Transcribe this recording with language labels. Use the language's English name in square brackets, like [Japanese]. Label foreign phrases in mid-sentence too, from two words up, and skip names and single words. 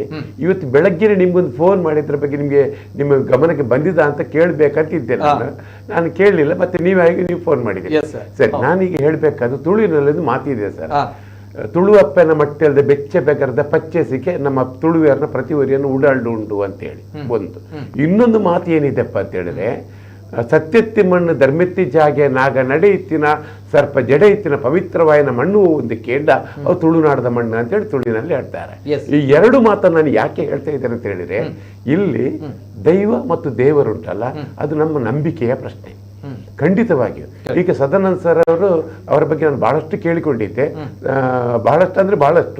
[Kannada] ಇವತ್ತು ಬೆಳಗ್ಗೆ ನಿಮ್ಗೊಂದು ಫೋನ್ ಮಾಡಿದ್ರ ಬಗ್ಗೆ ನಿಮ್ಮ ಗಮನಕ್ಕೆ ಬಂದಿದ್ದ ಅಂತ ಕೇಳಬೇಕಂತಿದ್ದೆ. ನಾನು ಕೇಳಲಿಲ್ಲ, ಮತ್ತೆ ನೀವು ಫೋನ್ ಮಾಡಿದ್ದೀರಿ. ಸರಿ, ನಾನೀಗ ಹೇಳಬೇಕಾದ್ರೆ ತುಳುವಿನಲ್ಲಿ ಮಾತಿದೆ ಸರ್, [Tulu] ತುಳುವಪ್ಪನ ಮಟ್ಟಲ್ದ ಬೆಚ್ಚ ಬೆಗರದ ಪಚ್ಚೆಸಿಕೆ ನಮ್ಮ ತುಳುವಿಯರನ್ನ ಪ್ರತಿವರಿಯನ್ನು ಉಡಾಳ್ಡು ಉಂಡು [Kannada] ಅಂತೇಳಿ ಒಂದು. ಇನ್ನೊಂದು ಮಾತು ಏನಿದೆಪ್ಪ ಅಂತ ಹೇಳಿದ್ರೆ, [Tulu] ಸತ್ಯತ್ತಿ ಮಣ್ಣು ಧರ್ಮೆತ್ತಿ ಜಾಗೆ ನಾಗ ನಡೆ ಇತ್ತಿನ ಸರ್ಪ ಜಡೆ ಇತ್ತಿನ ಪವಿತ್ರವಾಯನ ಮಣ್ಣು ಒಂದು ಕೇಂಡ ಅವು ತುಳುನಾಡದ ಮಣ್ಣು [Kannada] ಅಂತೇಳಿ ತುಳುವಿನಲ್ಲಿ ಹೇಳ್ತಾರೆ. ಈ ಎರಡು ಮಾತನ್ನು ನಾನು ಯಾಕೆ ಹೇಳ್ತಾ ಇದ್ದೇನೆ ಅಂತ ಹೇಳಿದ್ರೆ, ಇಲ್ಲಿ ದೈವ ಮತ್ತು ದೇವರುಂಟಲ್ಲ, ಅದು ನಮ್ಮ ನಂಬಿಕೆಯ ಪ್ರಶ್ನೆ. ಖಂಡಿತವಾಗಿಯೂ ಈಗ ಸದಾನಂದ ಸರ್ ಅವರ ಬಗ್ಗೆ ನಾನು ಬಹಳಷ್ಟು ಕೇಳಿಕೊಂಡಿದ್ದೆ. ಬಹಳಷ್ಟು ಅಂದ್ರೆ ಬಹಳಷ್ಟು.